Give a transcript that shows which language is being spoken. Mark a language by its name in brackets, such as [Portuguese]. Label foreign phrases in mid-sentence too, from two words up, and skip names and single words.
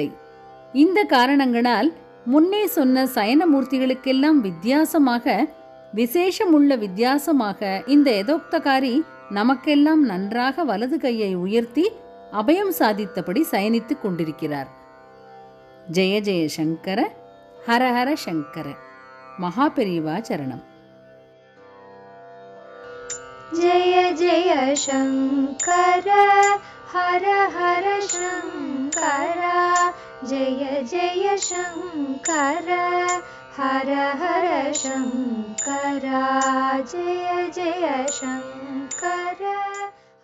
[Tamil] இந்த காரணங்களால் முன்னே சொன்ன சயனமூர்த்திகளுக்கெல்லாம் விசேஷமுள்ள வித்தியாசமாக இந்த யதோக்தகாரி நமக்கெல்லாம் நன்றாக வலது கையை உயர்த்தி அபயம் சாதித்தபடி சயனித்துக் கொண்டிருக்கிறார். [Sanskrit] जय जय शङ्कर, हर हर शङ्कर. [Tamil] மகாபெரிவா சரணம். [Sanskrit] जय जय शङ्कर, हर हर शङ्कर, जय जय शङ्कर, हर हर शङ्कर, जय जय शङ्कर.